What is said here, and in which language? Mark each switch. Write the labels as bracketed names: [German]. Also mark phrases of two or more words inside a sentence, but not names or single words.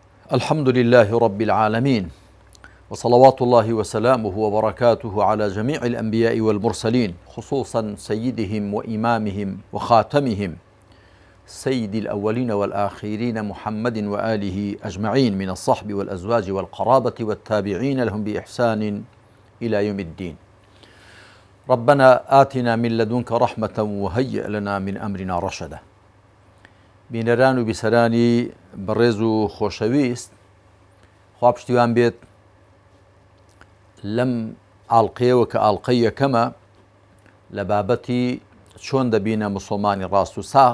[Arabic] الحمد لله رب العالمين، وصلوات الله وسلامه وبركاته على جميع الأنبياء والمرسلين، خصوصا سيدهم وإمامهم وخاتمهم سيد الأولين والآخرين محمد وآله أجمعين، من الصحب والأزواج والقرابة والتابعين لهم بإحسان إلى يوم الدين. ربنا آتنا من لدنك رحمة وهيئ لنا من أمرنا رشدا. [Central Kurdish] بینەران و بیسەرانی بەڕێز و خۆشەویست، خوا پشتیوان بێت لەم ئاڵقەیەوە کە ئاڵقەی یەکەمە لە بابەتی چۆن دەبینە موسڵمانی ڕاست و ساخ.